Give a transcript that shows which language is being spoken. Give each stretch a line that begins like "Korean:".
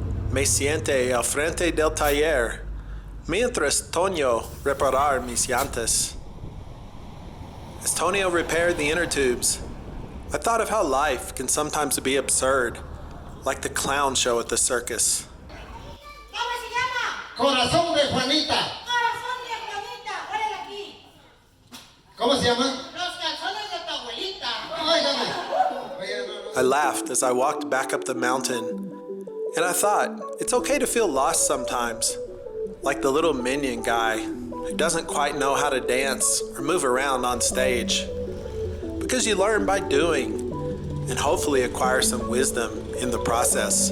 Spanish: Me siente al frente del taller, mientras Tonio reparar mis llantas.
English: As Tonio repaired the inner tubes, I thought of how life can sometimes be absurd, like the clown show at the circus.
Spanish: ¿Cómo se llama? Corazón de Juanita. Corazón de Juanita, órale aquí. ¿Cómo se llama? Los calzones de tu abuelita. Óigame. Oye, no.
English: I laughed as I walked back up the mountain, and I thought, it's okay to feel lost sometimes, like the little minion guy who doesn't quite know how to dance or move around on stage. because you learn by doing and hopefully acquire some wisdom in the process.